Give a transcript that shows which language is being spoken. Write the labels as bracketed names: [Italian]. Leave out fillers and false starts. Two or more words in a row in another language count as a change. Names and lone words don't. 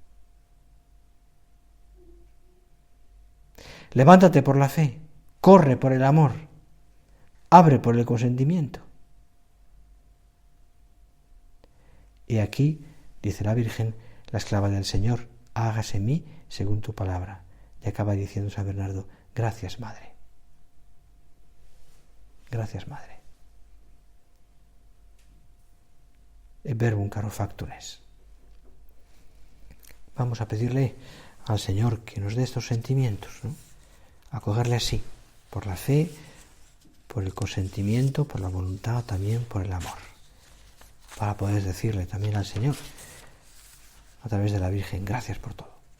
[Spanish] Levántate por la fe, corre por el amor, abre por el consentimiento. Y aquí, dice la Virgen, la esclava del Señor, hágase en mí según tu palabra. Y acaba diciendo San Bernardo: gracias, Madre. Gracias, Madre. [Latin] Et verbum caro factum est. [Spanish] Vamos a pedirle al Señor que nos dé estos sentimientos, ¿no? Acogerle así, por la fe, por el consentimiento, por la voluntad, también por el amor, para poder decirle también al Señor, a través de la Virgen: gracias por todo.